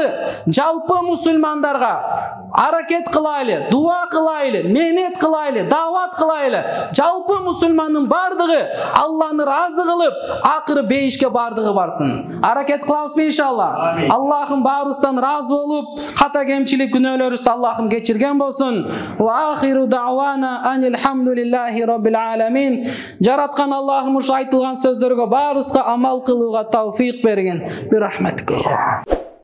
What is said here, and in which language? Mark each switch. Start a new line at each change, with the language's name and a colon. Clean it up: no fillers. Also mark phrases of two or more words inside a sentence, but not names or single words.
Kyrgyz: Жалпы мусульмандарга аракет кылайлы, дуа кылайлы, менет кылайлы, дават кылайлы. Жалпы мусульмандын бардыгы Алланы разы кылып, акыры бейишке бардыгы барсын. Аракет иншалла. Аллахым баарыбыздан разы болуп, ката кемчилик күнөөлөрүбүздү Аллахым кечирген болсун.
Arabic: وآخر دعوانا أن الحمد لله رب العالمين.
Kyrgyz: Жараткан Аллахым ушу айтылган сөздөргө баарыбызга амал кылууга тауфик берген.
Arabic: برحمتك.